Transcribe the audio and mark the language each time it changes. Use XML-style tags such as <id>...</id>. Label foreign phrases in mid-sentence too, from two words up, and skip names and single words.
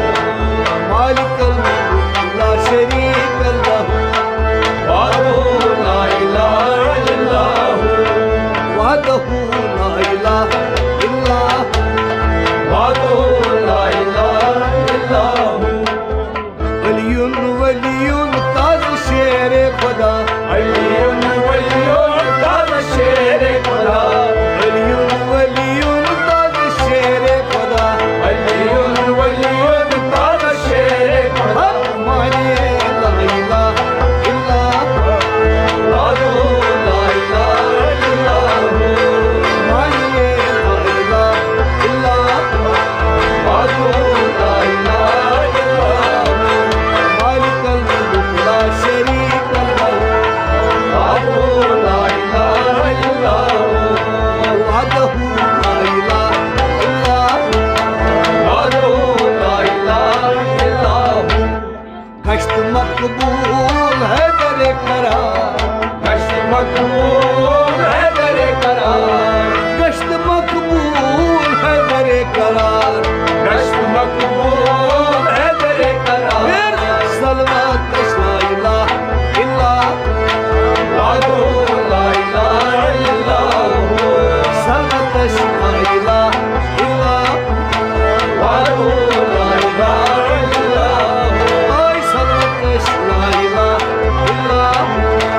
<ar>مالك الملك لا شريك له, وحده لا إله إلا هو, وحده لا إله إلا هو, وحده لا إله إلا هو, علي ولي</ar> <ur>تاج شیر خدا,</ur> <ar>علي ولي</ar> <ur>تاج شیر خدا,</ur> <ar>علي ولي</ar> <ur>تاج شیر خدا,</ur> <ar>علي ولي</ar> <ur>تاج شیر خدا,</ur> <ar>माने لا إله إلا هو, وحده لا إله إلا هو, माने لا إله إلا هو, وحده لا إله إلا هو, مالك الملك لا شريك له, وحده لا إله إلا هو, وحده لا إله إلا هو, وحده لا إله إلا هو,</ar> <ur>گشت مقبول ہے در قرار, گشت مقبول ہے در قرار, گشت مقبول ہے در قرار, گشت مقبول ہے در قرار,</ur> <ar>फिर صلوات لا إله إلا هو, وحده لا إله إلا هو, صلوات لا إله إلا هو, وحده لا إله إلا هو, ओय صلوات لا إله إلا هو,</ar>